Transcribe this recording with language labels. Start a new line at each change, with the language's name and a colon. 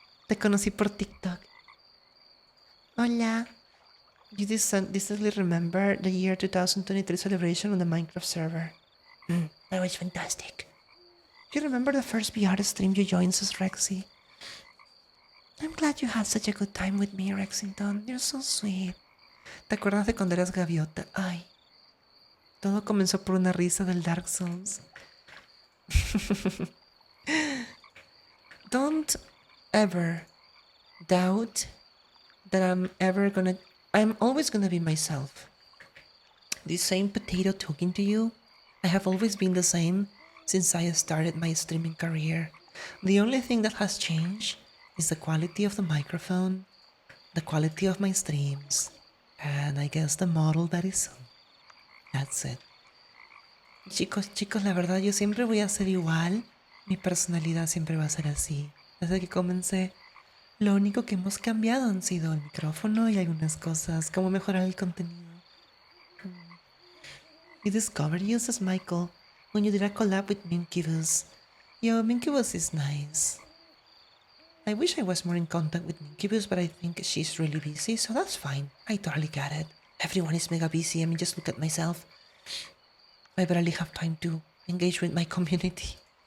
Spanish: Te conocí por TikTok. Hola.
English: You distinctly remember the year 2023 celebration on the Minecraft server. That was fantastic. You remember the first VR stream you joined as Rexy? I'm glad you had such a good time with me, Rexington. You're so sweet.
Spanish: ¿Te acuerdas de cuando eras gaviota? Ay. Todo comenzó por una risa del Dark Souls.
English: Don't ever doubt that I'm always gonna be myself. The same potato talking to you. I have always been the same since I started my streaming career. The only thing that has changed is the quality of the microphone, the quality of my streams, and I guess the model that is on. That's it.
Spanish: Chicos, la verdad yo siempre voy a ser igual. Mi personalidad siempre va a ser así. Desde que comencé, lo único que hemos cambiado han sido el micrófono y algunas cosas, como mejorar el contenido.
English: You discovered you, says Michael. when you did a collab with Minkibus. Yo, Minkibus is nice. I wish I was more in contact with Minkibus, but I think she's really busy, so that's fine. I totally get it. Everyone is mega busy. I mean, just look at myself. I barely have time to engage with my community.